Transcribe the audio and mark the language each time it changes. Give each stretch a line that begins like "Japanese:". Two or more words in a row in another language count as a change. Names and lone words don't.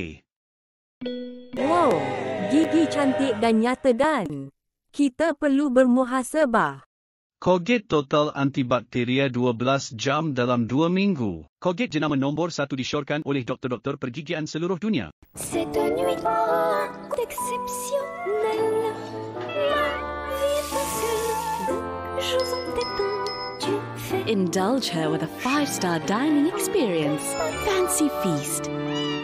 Malay: Wow, gigi cantik dan nyata dan kita perlu bermuhasabah. Colgate Total antibakteria 12 jam dalam 2 minggu. Colgate jenama nombor 1 disyorkan oleh doktor-doktor pergigian seluruh dunia.
French: Cette nuit exceptionnelle, la vie facile, jours en détente,
English: Indulge her with a 5-star dining experience. Fancy Feast.